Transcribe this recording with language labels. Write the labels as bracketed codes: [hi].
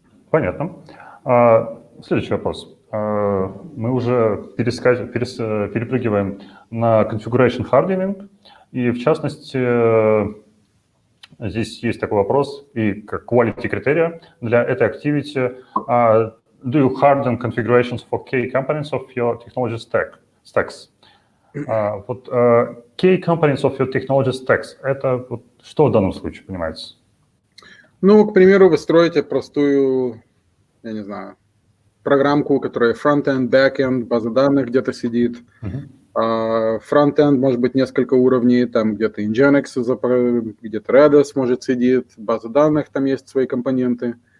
[ru] Понятно. Следующий вопрос. Мы уже перепрыгиваем на configuration hardening, и в частности здесь есть такой вопрос, и как quality критерия для этой activity. [en] Do you harden configurations for key components of your technology stacks? [ru] Вот key components of your technology stacks, это вот что в данном случае понимается? Ну, к примеру, вы строите простую, я не знаю, программку, которая front-end, back-end, база данных где-то сидит. Front-end может быть несколько уровней, там где-то Nginx, где-то Redis может сидит, база данных, там есть свои компоненты.